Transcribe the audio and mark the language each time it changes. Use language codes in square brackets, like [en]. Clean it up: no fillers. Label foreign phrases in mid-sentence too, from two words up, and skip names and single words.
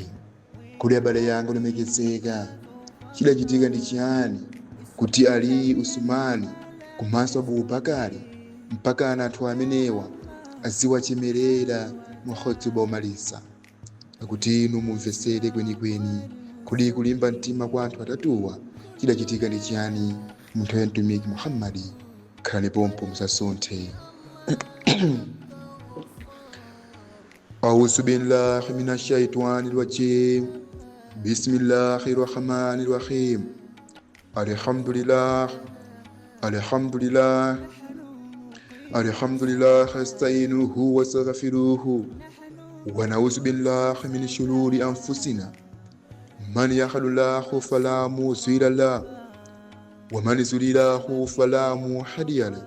[ny] Kuli bada yangu limekezeka chidachitika ndi chiyani kuti Ali, Usmani komanso Abubakari mpaka anthu amenewa aziwachemerera mu hotuba omalisa, akuti inu mumvesere kwenikweni kuli kulimba mtima kwa anthu atatuwa chidachitika ndi chiyani munthu ya mtumiki Muhammadi. Khalani pompo musasunthe. [ar] أعوذ بالله من الشيطان الرجيم. بسم الله الرحمن الرحيم. الحمد لله أستعينه وأستغفره ونعوذ بالله من شرور أنفسنا من يهده الله فلا مضل له ومن يضلل فلا هادي له.